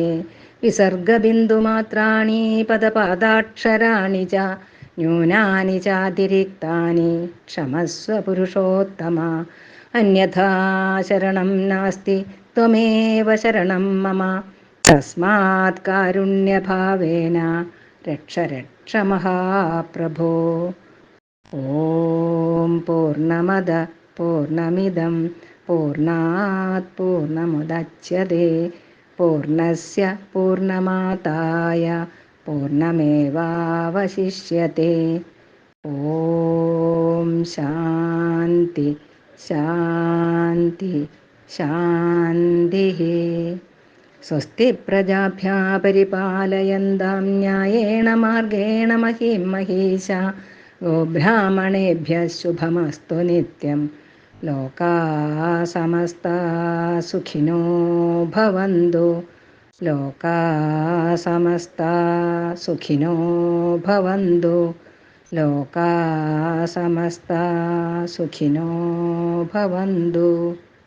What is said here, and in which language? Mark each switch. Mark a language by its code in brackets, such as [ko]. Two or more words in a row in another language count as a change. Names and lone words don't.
[sa] വിസർഗബിന്ദുമാത്രാണി പദപാദാക്ഷരാണി ച ന്യൂനാനി ചാതിരിക്താനി ക്ഷമസ്വ പുരുഷോത്തമ. അന്യഥാ ശരണം നാസ്തി ത്വമേവ ശരണം മമ. തസ്മാത് കാരുണ്യഭാവേന രക്ഷ രക്ഷ മഹാപ്രഭോ. ഓം പൂർണ്ണമദ പൂർണ്ണമിദം പൂർണ്ണാത് പൂർണ്ണമുദച്യതേ പൂർണ്ണസ്യ പൂർണ്ണമാദായ പൂർണ്ണമേവാവശിഷ്യത്തെ. ഓം ശാന്തി ശാന്തി ശാന്തി. സ്വസ്തി പ്രജാഭ്യഃ പരിപാലയന്താം ന്യായേന മാർഗേണ മഹീം മഹീശാ. ഗോബ്രാഹ്മണേഭ്യഃ ശുഭമസ്തു നിത്യം. ലോകാഃ സമസ്താഃ സുഖിനോ ഭവന്തു. ലോകാഃ സമസ്താഃ സുഖിനോ ഭവന്തു. ലോകാഃ സമസ്താഃ സുഖിനോ ഭവന്തു.